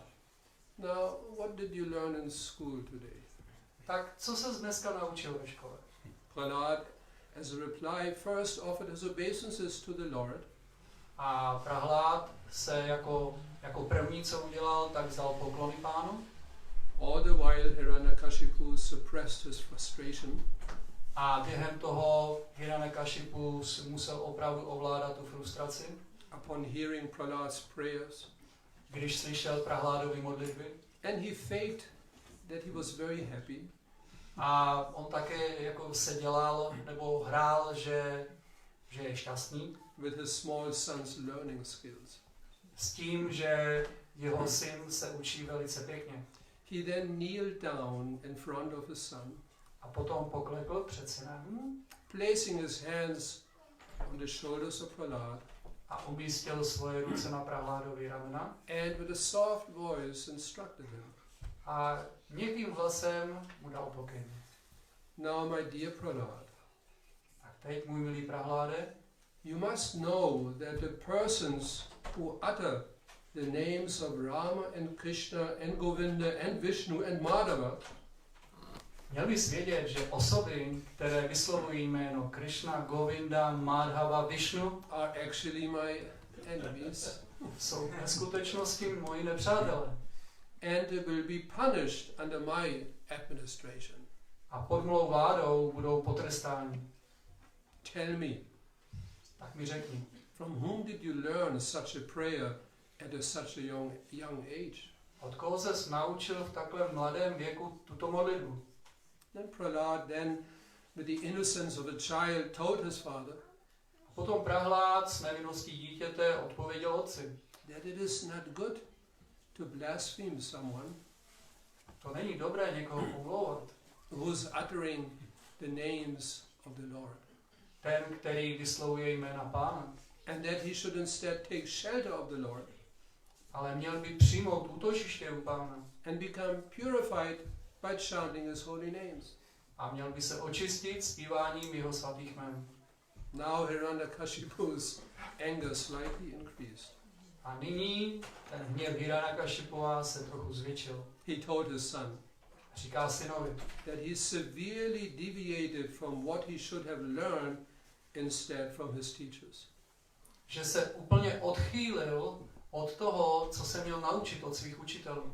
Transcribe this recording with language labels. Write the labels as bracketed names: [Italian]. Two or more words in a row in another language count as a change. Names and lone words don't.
[English] Now, what did you learn in school today? [Czech] Tak co se dneska naučil ve škole? [English] Prahlad, as a reply, first offered his obeisances to the Lord. [Czech] A Prahlád se jako první, co udělal, tak vzal poklony Pánu. [English] All the while Hiranyakashipu suppressed his frustration. [Czech] A během toho Hiranyakashipu musel opravdu ovládat tu frustraci. [English] Upon hearing Prahlad's prayers, [Czech] když slyšel Prahládovy modlitby. [English] And he faked that he was very happy. [Czech] A on také jako se dělal nebo hrál, že je šťastný. [English] With his small son's learning skills. [Czech] S tím, že jeho syn se učí velice pěkně. [English] He then kneeled down in front of his son. [Czech] A potom poklekl před synem. [English] Placing his hands on the shoulders of Prahlad. [Czech] A umístil svoje ruce na Prahládovy ramena. [English] And with a soft voice instructed him. [Czech] A měkkým hlasem mu dal pokyn. [English] Now, my dear Prahlad. [Czech] Tak teď, můj milý Prahláde, [English] you must know that the persons who utter the names of Rama and Krishna and Govinda and Vishnu and Madhava, [Czech] měl bys vědět, že osoby, které vyslovují jméno Krishna, Govinda, Madhava, Vishnu, [English] are actually my enemies. [Czech] Jsou ve skutečnosti moji nepřátelé. [English] And they will be punished under my administration. [Czech] A pod mou vládou budou potrestáni. [English] Tell me. [Czech] Tak mi řekni. [English] From whom did you learn such a prayer at such a young age? [Czech] Od koho ses naučil v takhle mladém věku tuto modlitbu? [English] Then Prahlad, with the innocence of a child, told his father. [Czech] A potom Prahlád s nevinností dítěte odpověděl otci. [English] That it is not good to blaspheme someone. [Czech] To není dobré někoho pomlouvat. [English] Who's uttering the names of the Lord. [Czech] Ten, který vyslovuje jména Pána. [English] And that he should instead take shelter of the Lord. [Czech] Ale měl by přijmout útočiště u Pána. [English] And become purified by chanting his holy names. [Czech] A měl by se očistit zpíváním jeho svatých jmen. [English] Now Hiranyakashipu's anger slightly increased. [Czech] A nyní ten hněv Hiranyakashipua se trochu zvětšil. [English] He told his son. [Czech] Říká synovi. [English] That he severely deviated from what he should have learned instead from his teachers. [Czech] Že se úplně odchýlil od toho, co se měl naučit od svých učitelů.